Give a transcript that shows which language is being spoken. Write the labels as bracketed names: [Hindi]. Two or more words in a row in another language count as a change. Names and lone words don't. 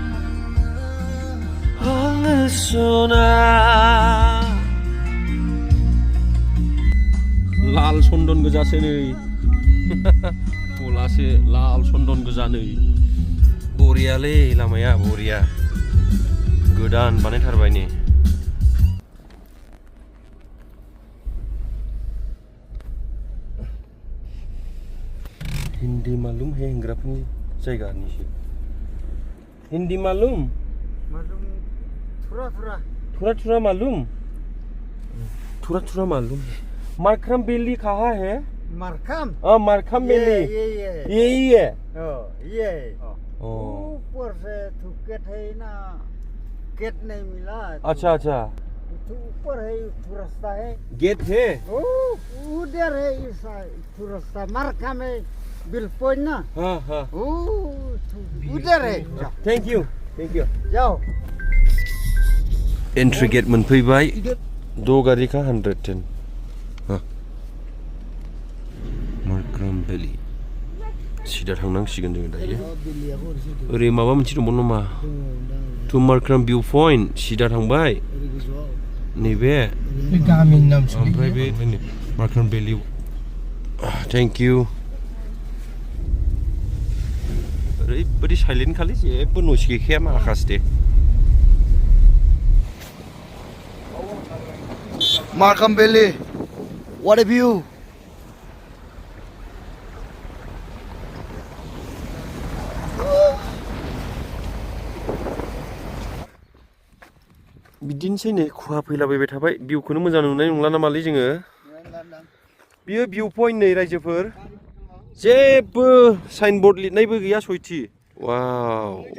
[Bodo] लाल चन्दन गोजासो नै गलासो लाल चन्दन गोजा नै बरियालै लामाया बरिया गोदान बानायथारबाय नै [Hindi] हिन्दी मालूम है [Bodo] हिंग्राफोरनि जायगानिसो [Hindi] हिन्दी मालूम थोड़ा मालूम थोड़ा मालूम मारखाम बेली कहाँ है मारखाम बेली यही है ऊपर से तो गेट है ना गेट नहीं मिला अच्छा तो ऊपर है तो रास्ता है गेट है उधर है इस तो रास्ता मार्का में बिल पॉइंट ना हाँ उधर है [English] thank you [Hindi] जाओ [English] entry gate [Bodo] मोनफैबाय 2 गारि का 110 मारखाम बेली सिदा थांनांसिगोन जों दायो ओरै माबा मोनसे दंबावो नामा टु मारखाम [English] view point [Bodo] सिदा थांबाय नैबे गामिनि नाम ओमफ्राय बे मारखाम बेली [English] thank you [Bodo] ओरैबायदि साइलेन्ट खालि जेबो नइस गैखाया माखासे [English] Markham Valley, what a view! [Bodo] बिदिनोसै नै खुवा फैलाबायबाय थाबाय भिउखौनो मोजां नुनाय नंला नामालै जोङो बियो [English] view point [Bodo] नै रायजोफोर जेबो साइनबोर्ड लिरनायबो गैया सयथि वाव